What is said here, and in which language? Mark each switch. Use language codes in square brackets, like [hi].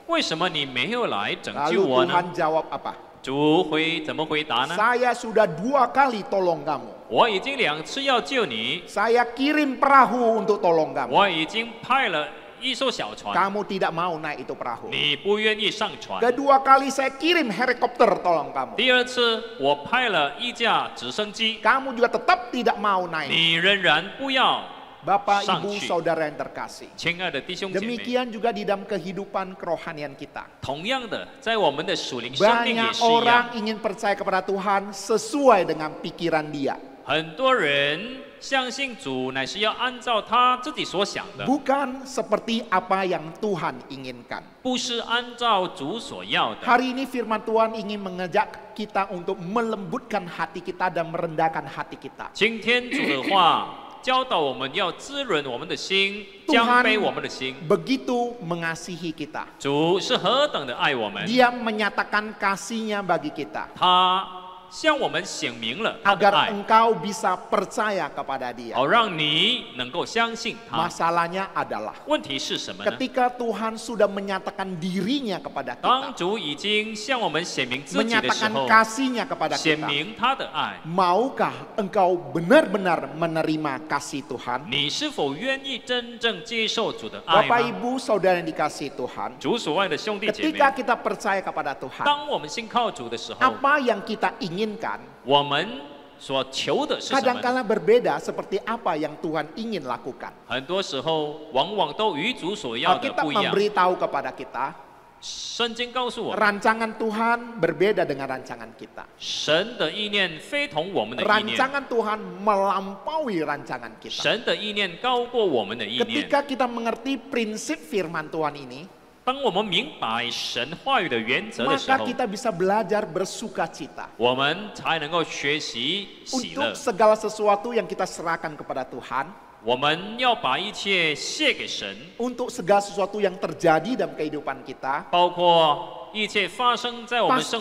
[zh] 为什么你没有来拯救 [id] Lalu [zh] 我呢 [id] Tuhan jawab apa? ？” [zh] 主怎么回答呢？ [id] Saya sudah 2 kali tolong kamu. [zh] 我已经2次要救你， [id] Saya kirim perahu untuk tolong kamu. [zh] 我已经派了一艘小船， [id] Kamu tidak mau naik itu perahu. [zh] 你不愿意上船。 [id] Kedua kali saya kirim helikopter tolong kamu. [zh] 第2次我派了一架直升机， [id] Kamu juga tetap tidak mau naik. [zh] 你仍然不要。 [id] Bapak, [zh] 上 [id] Ibu, [zh] 去 [id] Saudara yang terkasih. [zh] 亲爱的弟兄姐妹， [id] Demikian juga di dalam kehidupan kerohanian kita. [zh] 同样的，在我们的属灵生命也 [id] Banyak [zh] 是一样 [id] orang。 ingin percaya kepada Tuhan sesuai dengan pikiran dia. [zh] 很多人相信主乃是要按照他自己所想的， [id] Bukan seperti apa yang Tuhan inginkan. [zh] 不是按照主所要的。 [id] Hari ini firman Tuhan ingin mengajak kita untuk melembutkan hati kita dan merendahkan hati kita. [zh] 今天主的话教导我们要滋润我们的心，降 [id] Tuhan [zh] 卑我们的心。 [id] begitu mengasihi kita. [zh] 主是何等的爱我们， [id] Dia menyatakan kasihnya bagi kita. [zh] 他向我们显明了他的 [id] agar [zh] 爱， [id] engkau bisa percaya kepada Dia. [zh] 好让你能够相信他。 [id] Masalahnya adalah [zh] 问题是什么呢？ [id] ketika Tuhan sudah menyatakan dirinya kepada [zh] 当 [id] kita, [zh] 主已经向我们显明自己的时 [id] menyatakan [zh] 候， [id] kasihnya kepada [zh] 显 [id] kita, [zh] 明他的爱， [id] maukah engkau benar-benar menerima kasih Tuhan? [zh] 你是否愿意真正接受主的爱 [id] Bapak [zh] 吗？ [id] Ibu Saudara yang dikasihi Tuhan, [zh] 主所爱的兄弟姐妹， [id] ketika kita percaya kepada Tuhan, [zh] 当我们信靠主的时候， [id] apa yang kita inginkan [zh] 我们所求的是什么呢？ [id] kadang-kala berbeda seperti apa yang Tuhan ingin lakukan. [zh] 很多时候往往都与主所要的 [id] Alkitab [zh] 不一样。 [id] memberitahu kepada kita, [zh] 圣经告诉我们， [id] rancangan Tuhan berbeda dengan rancangan kita. [zh] 神的意念非同我们的意念， [id] Rancangan Tuhan melampaui rancangan kita. [zh] 神的意念高过我们的意念。 [id] Ketika kita mengerti prinsip firman Tuhan ini, [zh] 当我们明白神话语的原则的时 [id] maka [zh] 候， [id] kita bisa belajar bersuka cita [zh] 我们才能够学习喜乐 [id] untuk。 segala sesuatu yang kita serahkan kepada Tuhan, [zh] 我们要把一切献给神， [id] untuk segala sesuatu yang terjadi dalam kehidupan kita, [zh] 包括一切发生在我们生